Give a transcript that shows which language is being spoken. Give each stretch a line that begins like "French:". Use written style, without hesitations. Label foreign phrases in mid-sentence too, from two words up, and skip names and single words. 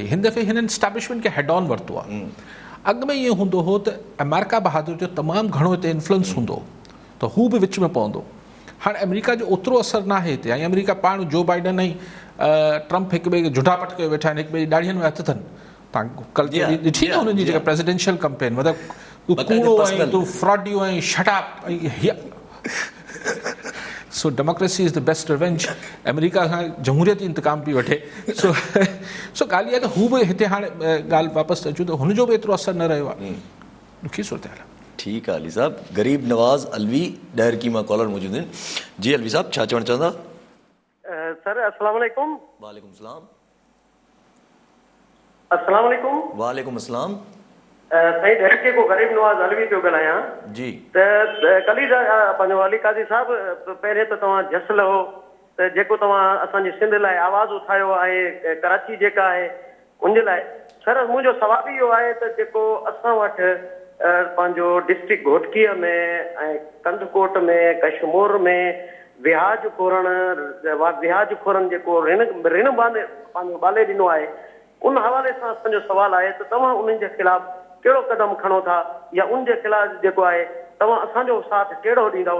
Sindhi: हिन दफ़े हिननि इस्टेब्लिशमेंट खे
English: head on
Sindhi: वरितो आहे। अॻु में ईअं हूंदो हो त अमेरिका बहादुर जो तमामु घणो हिते इन्फ्लुएंस हूंदो त हू बि विच में पवंदो। हाणे अमेरिका जो ओतिरो असरु न आहे हिते, ऐं अमेरिका पाण जो बाइडन ऐं ट्रम्प हिक ॿिए खे झुटापट कयो वेठा आहिनि, हिक ॿिए जी ॾाढ़ियुनि में हथ अथनि। तव्हां कल्ह ॾिठी न हुननि जी जेका
English: presidential campaign,
Sindhi: मतिलबु तूं कूड़ो ऐं तूं फ्रॉडियो ऐं शटअप ऐं
English: so democracy is the best revenge.
Sindhi: अमेरिका खां जमहूरियत इंतकाम पई वठे। सो ॻाल्हि इहा त हू बि हिते हाणे ॻाल्हि वापसि अचूं त हुनजो बि एतिरो असरु न रहियो आहे। ॾुखी सूरत हाल आहे। ठीकु आहे अली साहब। ग़रीब नवाज़ अलवी डायरकी मां कॉलर मौजूदु आहिनि। जी अलवी साहब, छा चवणु चवंदा?
Arabic: सर السلام عليكم. وعليكم السلام. السلام عليكم. وعليكم السلام.
Sindhi: साईं डायरकी को ग़रीब नवाज़ अलवी पियो ॻाल्हायां। जी। त कली पंहिंजो अली काज़ी साहब, पहिरें त तव्हां जसल हो त जेको तव्हां असांजी सिंध लाइ आवाज़ उठायो आहे, कराची जेका आहे उनजे लाइ। सर मुंहिंजो सवाल इहो आहे त जेको असां वटि पंहिंजो डिस्ट्रिक्ट घोटकीअ में ऐं कंदकोट में, कशमोर में विहाज खोरनि जेको ऋण बांधे पंहिंजो ॿाले ॾिनो आहे, उन हवाले सां असांजो सवाल आहे त तव्हां उन्हनि जे ख़िलाफ़ कहिड़ो क़दम खणो था, या उन जे ख़िलाफ़ जेको आहे तव्हां असांजो साथ कहिड़ो ॾींदव?